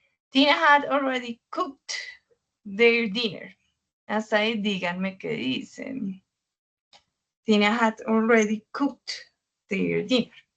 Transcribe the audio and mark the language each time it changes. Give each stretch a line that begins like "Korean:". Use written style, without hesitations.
English: Tina had already cooked their dinner.
Spanish: Hasta ahí díganme qué dicen.
English: Tina had already cooked their dinner.